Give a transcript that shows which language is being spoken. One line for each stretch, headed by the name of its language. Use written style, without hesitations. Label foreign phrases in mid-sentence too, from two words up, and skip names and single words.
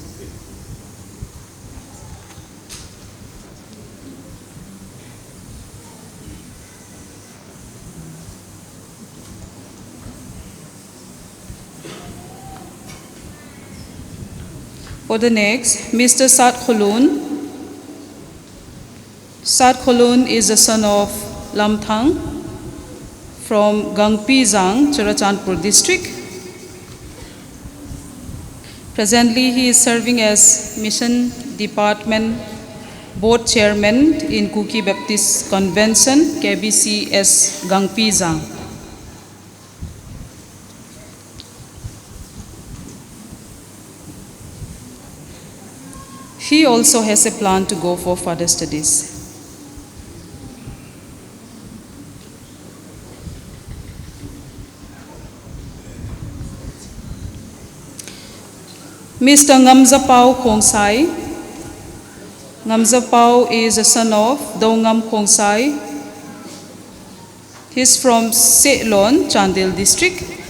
English: For the next, Mr. Sat Khulun. Sat Khulun is the son of Lam Thang from Gangpi Zang, Churachandpur district. Presently, he is serving as Mission Department Board Chairman in Kuki Baptist Convention, KBCS Gangpi Zang. He also has a plan to go for further studies. Mr. Ngamzapao Khongsai. Ngamzapao is a son of Dongam Khongsai. He's from Setlon, Chandel district.